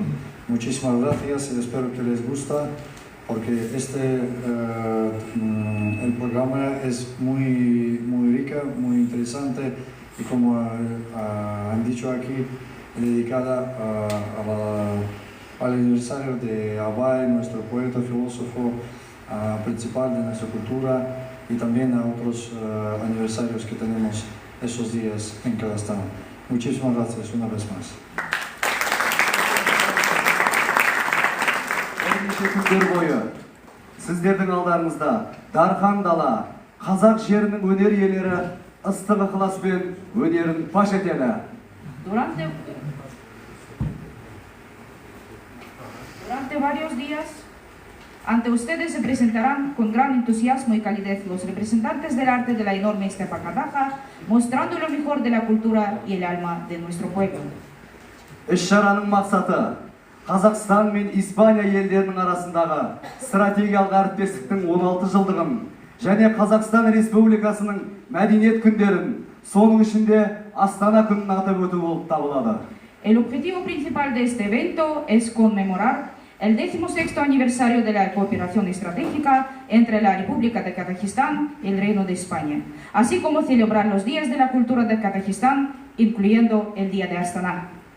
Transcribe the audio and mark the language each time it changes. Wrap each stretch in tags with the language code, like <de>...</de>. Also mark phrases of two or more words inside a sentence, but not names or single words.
<es>Muchísimas gracias y espero que les gusta, porque el programa es muy rica, muy interesante y, como han dicho aquí, dedicada al aniversario de Abay, nuestro poeta, filósofo principal de nuestra cultura, y también a otros aniversarios que tenemos esos días en Kazajstán. Muchísimas gracias una vez más.</es> <kk>Күндер бойы сіздердің алдарыңызда дархан дала, қазақ жерінің өнер иелері ыстық ықыласпен өнерін паш етеді.</kk> <es>Durante varios días, ante ustedes se presentarán con gran entusiasmo y calidez los representantes del arte de la enorme estepa kazaja, mostrando lo mejor de la cultura y el alma de nuestro pueblo.</es> <kk>Іс-шараның мақсаты Қазақстан мен Испания елдерінің арасындағы стратегиялық әріптестіктің 16 жылдығын және Қазақстан Республикасының мәдениет күндерін, соның ішінде Астана күнін атап өту болып табылады.</kk> <es>El objetivo principal de este evento es conmemorar el 16º aniversario de la cooperación estratégica entre la República de Kazajistán y el Reino de España, así como celebrar los días de la cultura de Kazajistán, incluyendo el Día de Astana.</es>